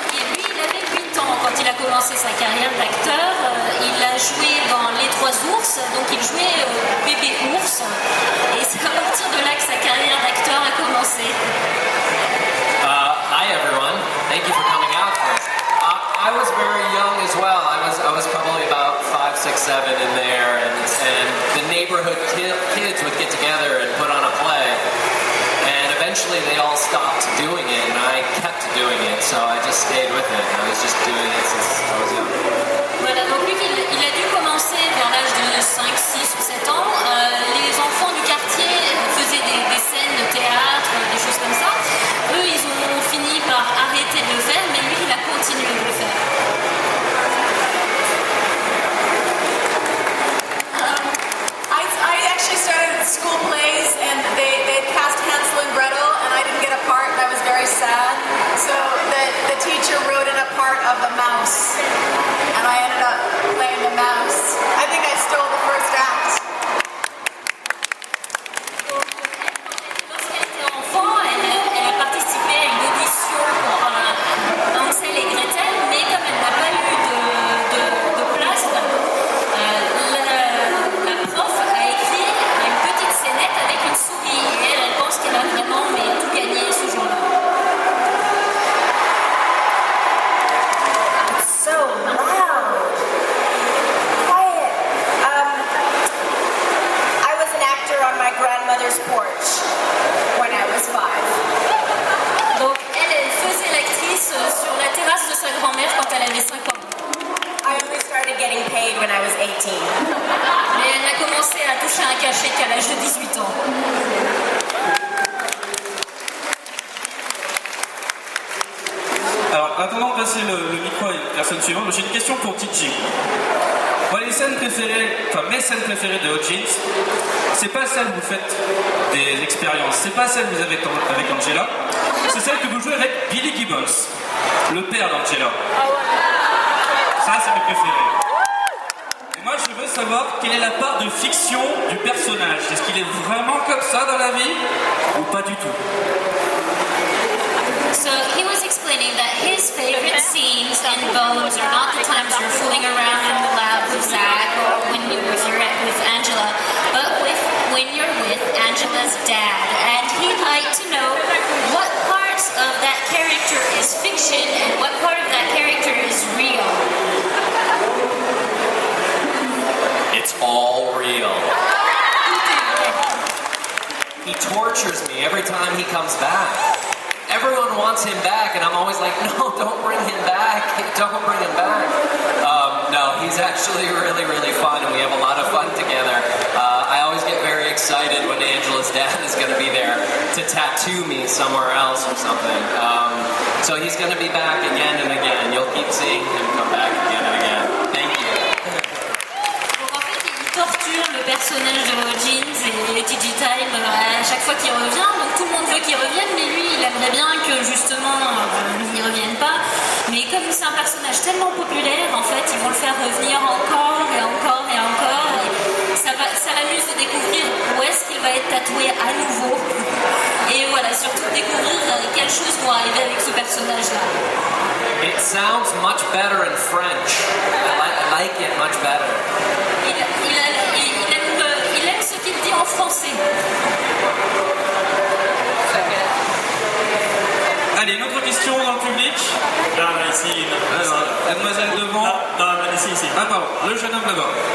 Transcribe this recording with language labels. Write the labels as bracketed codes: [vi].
[fr] Lui, il avait 8 ans quand il a commencé sa carrière d'acteur. Il a joué dans Les Trois Ours, donc il jouait bébé ours. Et c'est à partir de là que sa carrière d'acteur a commencé. [en] Hi everyone, thank you for coming out for us. I was very young as well. I was probably about 5, 6, 7 in there, and the neighborhood kids would get together and put on a play. And eventually they all stopped doing it, and I kept doing it, so I just stayed with it. I was just doing it since I was young. [fr] Voilà, donc lui, il a dû commencer vers l'âge de 5, 6 ou 7 ans. Les enfants du quartier faisaient des scènes de théâtre, des choses comme ça. Eux, ils ont fini par arrêter de le faire, mais lui, il a continué de le faire. [en] I actually started at school plays, and they cast Hansel and Gretel, and I didn't get a part, and I was very sad. So the teacher wrote in a part of the mouse, and I ended up playing the mouse. I think I stole the first act. [fr] Lorsqu'elle était enfant, elle a participé à une audition pour Hansel et Gretel, mais comme elle n'a pas eu de place, la prof a écrit une petite scénette avec une souris, et elle pense qu'elle a vraiment tout gagné ce jour-là. [en] So loud. Quiet. I was an actor on my grandmother's porch when I was 5. [fr] Donc elle faisait l'actrice sur la terrasse de sa grand-mère quand elle avait 5 ans. [en] I only started getting paid when I was 18. [fr] Mais elle n'a commencé à toucher un cachet qu'à l'âge de 18 ans. Alors, attendant de passer le micro à une personne suivante, j'ai une question pour Tiji. Moi, mes scènes préférées de Hot Jeans, c'est pas celle où vous faites des expériences, c'est pas celle que vous avez avec Angela, c'est celle que vous jouez avec Billy Gibbons, le père d'Angela. Ça, c'est mes préférés. Et moi, je veux savoir quelle est la part de fiction du personnage. Est-ce qu'il est vraiment comme ça dans la vie ou pas du tout? [en] So he was explaining that his favorite scenes in Bones are not the times you're fooling around in the lab with Zach or if you're with Angela, but when you're with Angela's dad. And he'd like to know what parts of that character is fiction and what part of that character is real. It's all real. He tortures me every time he comes back. Everyone wants him back, and I'm always like, no, don't bring him back. Don't bring him back. No, he's actually really, really fun, and we have a lot of fun together. I always get very excited when Angela's dad is going to be there to tattoo me somewhere else or something. So he's going to be back again and again. You'll keep seeing him come back again and again. Thank you. [fr] Donc en fait, il torture le personnage de Jeans et TG Time à chaque fois qu'il revient. Donc tout le monde veut qu'il revienne, mais lui, il aimerait bien que justement il ne revienne pas. Mais comme c'est un personnage tellement populaire, en fait, ils vont le faire revenir encore et encore et encore. Et ça m'amuse de découvrir où est-ce qu'il va être tatoué à nouveau. Et voilà, surtout découvrir quelles choses vont arriver avec ce personnage-là. [en] It sounds much better in French. I like it much better. [fr] Il aime ce qu'il dit en français. Allez, une autre question dans le public. Là, ici. Mademoiselle devant. Non, ici. Ah pardon, le jeune homme là-bas.